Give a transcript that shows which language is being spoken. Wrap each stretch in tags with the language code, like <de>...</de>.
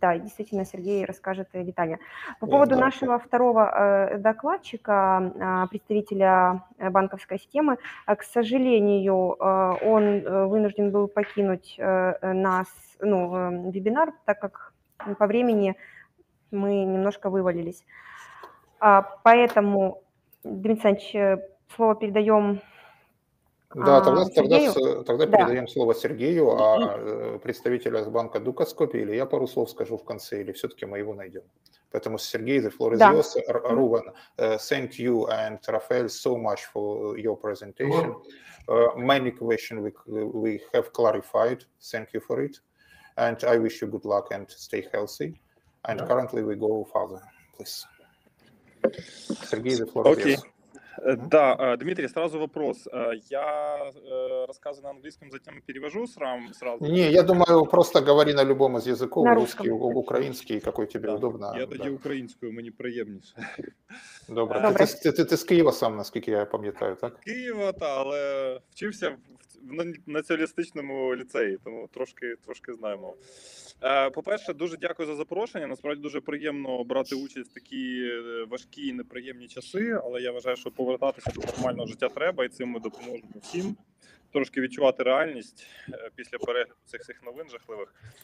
<ru>Да, действительно, Сергей расскажет детально. По поводу нашего второго докладчика, представителя банковской системы, к сожалению, он вынужден был покинуть вебинар, так как по времени мы немножко вывалились. Поэтому, Дмитрий Александрович, слово передаем тогда Сергею. передаем слово Сергею, а представителя банка Дукоскопии, или я пару слов скажу в конце, или все-таки мы его найдем.</ru> <en>Поэтому, Сергей, the floor is yours. Ruben, thank you and Rafael so much for your presentation. Many questions we have clarified. Thank you for it. And I wish you good luck and stay healthy. And currently we go further, please. Сергей, the floor is yours.</en> <ru>Да, Дмитрий, сразу вопрос. Я рассказы на английском затем перевожу сразу? Не, я думаю, просто говори на любом из языков, русский, украинский, какой тебе удобно.</ru> <uk>Я тоді українською, мені приємніше. Добре. Ти з Києва сам, наскільки я пам'ятаю, так? З Києва, але вчився в націоналістичному ліцеї, тому трошки знаємо. По-перше, дуже дякую за запрошення. Насправді дуже приємно брати участь в такі важкі і неприємні часи, але я вважаю, що повертатися до нормального життя треба, і цим ми допоможемо всім трошки відчувати реальність після перегляду цих всіх новин жахливих.</uk>